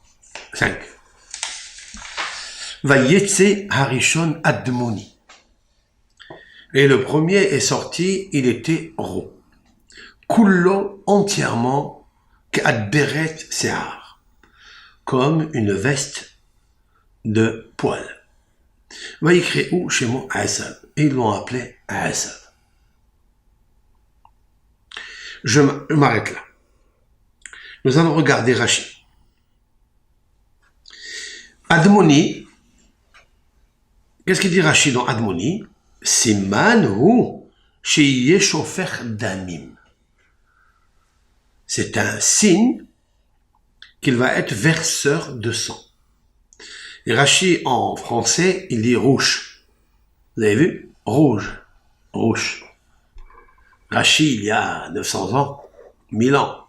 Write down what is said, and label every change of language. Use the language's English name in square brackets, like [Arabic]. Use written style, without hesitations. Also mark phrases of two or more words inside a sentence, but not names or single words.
[Hebrew] ויצא הראשון אדמוני. [French] Et le premier est sorti, il était roux. Kullo entièrement, [Hebrew] כאדרת שער, [French] comme une veste de poil. [Hebrew] ויקראו שמו עשו. [French] Et ils l'ont appelé Asav. Je m'arrête là. Nous allons regarder Rashi. Admoni, qu'est-ce qu'il dit Rashi dans Admoni? [Hebrew] סימן הוא שיהא שופך דמים. [French] C'est un signe qu'il va être verseur de sang. Et Rashi en français, il dit rouge. Vous avez vu? Rouge. Rouge. Rashi, il y a 900 ans, 1000 ans.